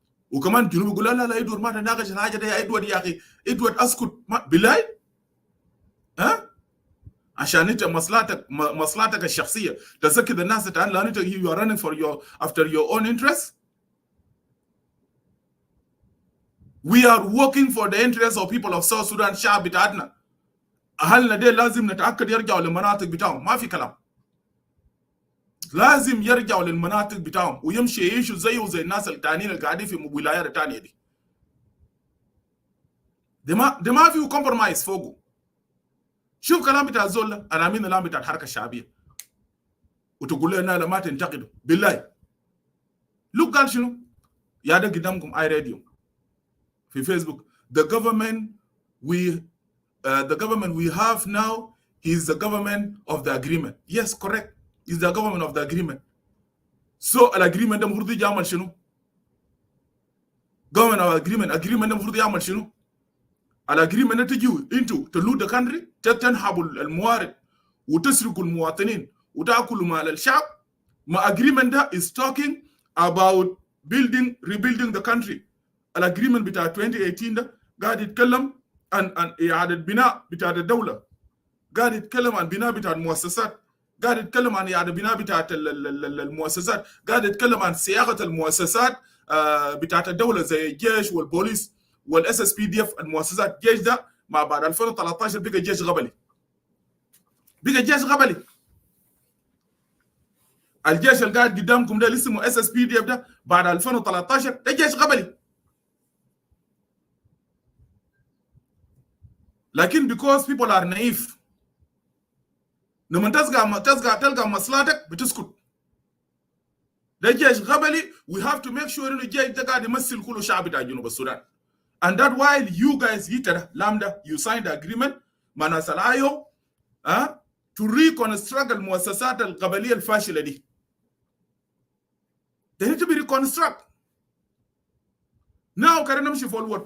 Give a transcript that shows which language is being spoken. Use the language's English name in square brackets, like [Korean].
[Arabic] وكمان جنوب يقول لا ادوارد ما تناقش الحاجه ده يا ادوارد. يا اخي ادوارد اسكت بالله. عشان انت مصلحتك الشخصيه تسكت الناس تعال لان انت [English] you are running for after your own interests. We are working for the interests of people of South Sudan. [Arabic] الشعب بتاعتنا اهلنا دي لازم نتاكد يرجعوا للمناطق بتاعهم، ما في كلام. لازم يرجعوا للمناطق بتاعهم ويمشي يعيشوا زيه زي الناس التانيين اللي قاعدين في الولايات الثانيه دي. ده ما فيه كومبرومايز فوقه. شوف كلام بتاع الزول، انا مين الكلام بتاع الحركه الشعبيه وتقول لنا لا ما تنتقدوا بالله. لوك قال شنو؟ يا ده قدامكم اي راديو في فيسبوك. [English] The government we have now is the government of the agreement. Yes, correct. Is the government of the agreement. [Arabic] So الagreement ده المفروض يجي يعمل شنو؟ [English] government of agreement [Arabic] ده المفروض يعمل شنو؟ الagreement ده تجيوا انتوا تلود [English] the country، [Arabic] تنحبوا الموارد وتسرقوا المواطنين وتاكلوا مال الشعب. [English] ما agreement ده is talking about rebuilding the country. [Arabic] الagreement بتاع 2018 ده قاعد يتكلم عن اعاده بناء بتاع الدوله، قاعد يتكلم عن بناء بتاع المؤسسات، قاعد يتكلم عن اعاده بناء بتاع المؤسسات، قاعد يتكلم عن صياغه المؤسسات بتاعت الدوله زي الجيش والبوليس والاس اس بي دي اف. المؤسسات الجيش ده مع بعد 2013 بقى جيش غبلي، الجيش اللي قاعد قدامكم ده اللي اسمه اس اس بي دي اف ده بعد 2013 ده جيش غبلي. لكن [English] because people are naive [Arabic] لما تلقى مصلحتك بتسكت. ده جيش غبلي. [English] we have to make sure [Arabic] انه الجيش ده قاعد يمثل كل شعب بتاع جنوب السودان. [English] and that while you guys Lambda you signed the agreement [Arabic] مع ناس الآيو [English] to reconstruct [Arabic] المؤسسات القبلية الفاشلة دي. [English] they need to be reconstructed. now [Arabic] كان نمشي [English] forward.